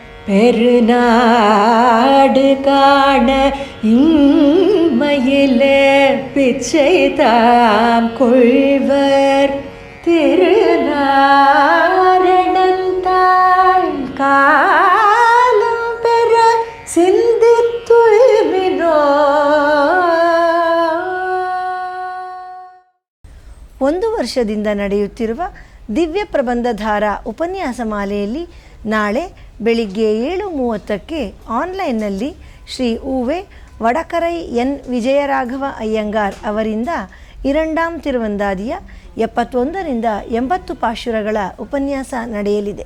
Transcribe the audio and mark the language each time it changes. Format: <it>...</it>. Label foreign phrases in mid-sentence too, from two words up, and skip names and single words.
<ta>பெருநாடு காண இம்மையிலே பிச்சை தாம் கொள்வர் திருநாரணந்தாள் காலம் பெற சிந்தித்துய்மினோ.</ta> <kn>ಒಂದು ವರ್ಷದಿಂದ ನಡೆಯುತ್ತಿರುವ ದಿವ್ಯ ಪ್ರಬಂಧಧಾರ ಉಪನ್ಯಾಸ ಮಾಲೆಯಲ್ಲಿ ನಾಳೆ ಬೆಳಿಗ್ಗೆ 7:30ಕ್ಕೆ ಆನ್ಲೈನ್ನಲ್ಲಿ ಶ್ರೀ ಉವೆ ವಡಕರೈ ಎನ್ ವಿಜಯರಾಘವ ಅಯ್ಯಂಗಾರ್ ಅವರಿಂದ 2ಆಂ ತಿರುವಂದಾದಿಯ 71ರಿಂದ 80 ಪಾಶುರಗಳ ಉಪನ್ಯಾಸ ನಡೆಯಲಿದೆ.</kn>